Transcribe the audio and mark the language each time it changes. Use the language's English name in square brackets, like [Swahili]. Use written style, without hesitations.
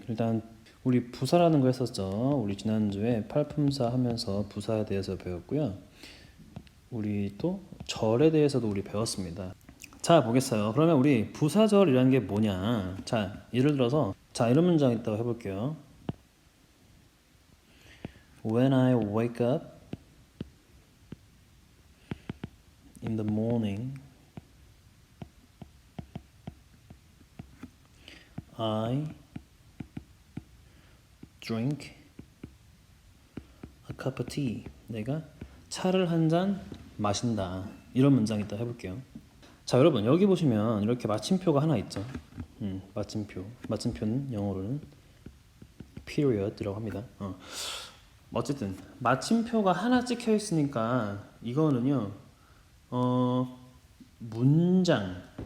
[Korean] 일단 우리 부사라는 거 했었죠. 우리 지난주에 팔품사 하면서 부사에 대해서 배웠고요. 우리 또 절에 대해서도 우리 배웠습니다. 자, 보겠어요. 그러면 우리 부사절이라는 게 뭐냐? 자, 예를 들어서 자, 이런 문장 있다고 해볼게요. [English] When I wake up in the morning, I drink a cup of tea. [Korean] 내가 차를 한 잔 마신다. 이런 문장 있다 해볼게요. 자, 여러분 여기 보시면 이렇게 마침표가 하나 있죠. 마침표. 마침표는 영어로는 period이라고 합니다. 어쨌든 마침표가 하나 찍혀 있으니까 이거는요. 문장